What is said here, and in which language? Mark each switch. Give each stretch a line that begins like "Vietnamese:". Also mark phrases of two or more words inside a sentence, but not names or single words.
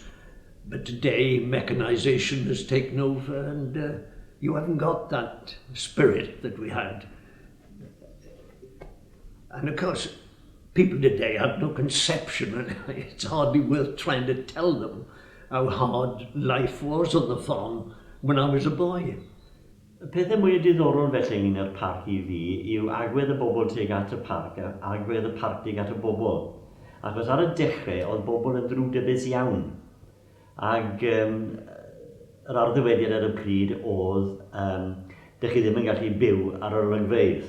English: But today, mechanization has taken over, and you haven't got that spirit that we had. And of course, people today have no conception, and it's hardly worth trying to tell them how hard life was on the farm when I was a boy.
Welsh: Y pethau mwy diddorol felly ynglyn â'r parc I fi yw agwedd y bobl tuag at y parc a agwedd y parc tuag at y bobl. Achos ar y dechrau oedd bobl yn ddrwg-dybus iawn. Ac yr arddywediad ar y pryd oedd dych chi ddim yn gallu byw ar yr olygfeydd.